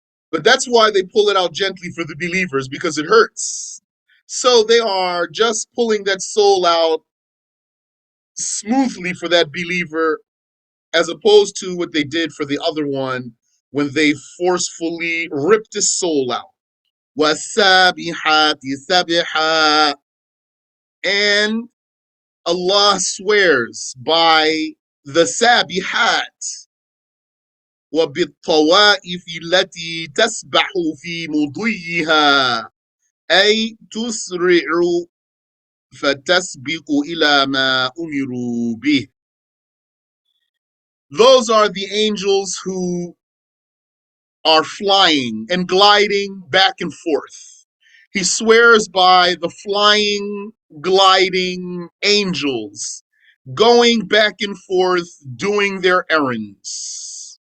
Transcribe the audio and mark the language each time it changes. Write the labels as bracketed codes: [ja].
[en] But that's why they pull it out gently for the believers, because it hurts. So they are just pulling that soul out smoothly for that believer, as opposed to what they did for the other one when they forcefully ripped his soul out. [ar] وَالسَّابِحَاتِ سَبْحًا. [en] And Allah swears by the sabihat, [ar] وَبِالطَّوَائِفِ الَّتِي تَسْبَحُ فِي مُضِيِّهَا أي تسرع فتسبق إلى ما أمروا به. [en] Those are the angels who are flying and gliding back and forth. He swears by the flying, gliding angels going back and forth doing their errands.